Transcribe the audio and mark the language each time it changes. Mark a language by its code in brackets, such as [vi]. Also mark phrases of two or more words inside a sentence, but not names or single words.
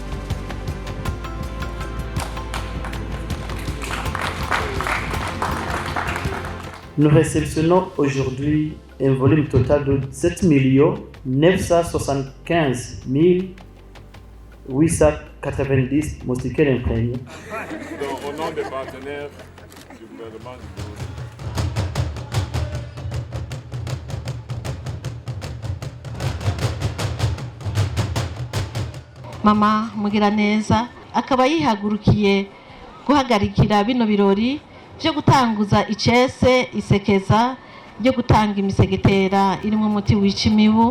[fr] Nous réceptionnons aujourd'hui un volume total de 7 975 890 moustiquaires imprégnés. Au nom des partenaires du gouvernement du Burundi. [rn] Mama Mugiraneza akaba yihagurukiye guhagarikira bino birori byo gutanguza icese isekeza ryo gutanga imisegetera irimo umuti wica imibu.